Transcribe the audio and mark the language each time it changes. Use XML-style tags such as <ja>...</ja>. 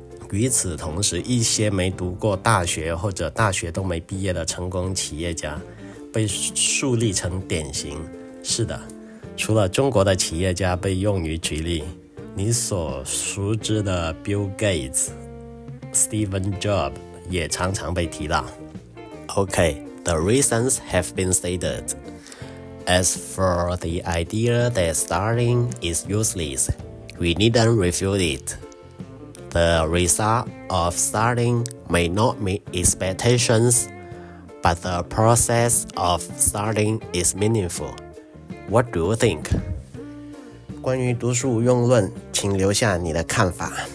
<zh>与此同时，一些没读过大学或者大学都没毕业的成功企业家被树立成典型。是的，除了中国的企业家被用于举例，你所熟知的 Bill Gates、Steve Jobs 也常常被提到。</zh> <en>Okay, the reasons have been stated. As for the idea that starting is useless, we needn't refute it.The result of starting may not meet expectations, but the process of starting is meaningful. What do you think?</en> <zh>关于读书无用论，请留下你的看法。</zh>